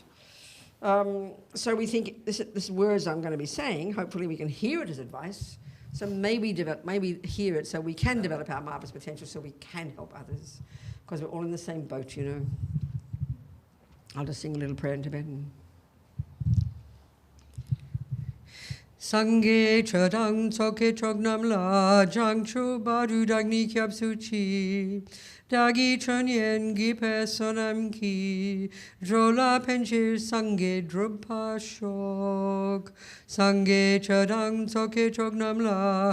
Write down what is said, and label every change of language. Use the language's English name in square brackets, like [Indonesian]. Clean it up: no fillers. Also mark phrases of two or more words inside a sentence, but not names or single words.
[English] So we think this words I'm going to be saying, hopefully we can hear it as advice. So maybe hear it so we can develop our marvellous potential, so we can help others, because we're all in the same boat, I'll just sing a little prayer in Tibetan. [Tibetan] སངས་རྒྱས་ཆོས་དང་ཚོགས་ཀྱི་མཆོག་རྣམས་ལ། བྱང་ཆུབ་བར་དུ་བདག་ནི་སྐྱབས་སུ་མཆི། བདག་གིས་སྦྱིན་སོགས་བགྱིས་པའི་བསོད་ནམས ཀྱིས། འགྲོ་ལ་ཕན་ཕྱིར་སངས་རྒྱས་འགྲུབ་པར་ཤོག། སངས་རྒྱས་ཆོས་དང་ཚོགས་ཀྱི་མཆོག་རྣམས་ལ